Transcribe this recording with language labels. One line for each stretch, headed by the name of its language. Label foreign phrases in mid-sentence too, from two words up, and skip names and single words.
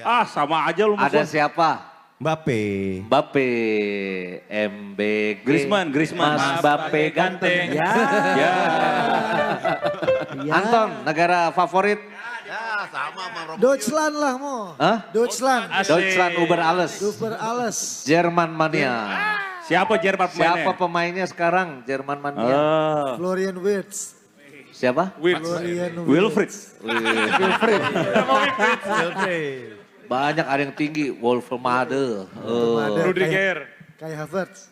Indonesian: Ah sama aja lu Ada musuh. siapa? Mbappe. Mbappe, MBG. Griezmann. Mas Mbappe ganteng. Ya. Ya. Anton, negara favorit? Deutschland lah Mo. Hah? Deutschland.
German: Deutschland über alles. Super alles.
Indonesian: Jerman mania. Siapa Jerman pemainnya? Siapa pemainnya sekarang Jerman mania? Florian Wirtz. Siapa? Florian Wilfried. Banyak ada yang tinggi, Wolfmade, Rudiger. Kai Havertz.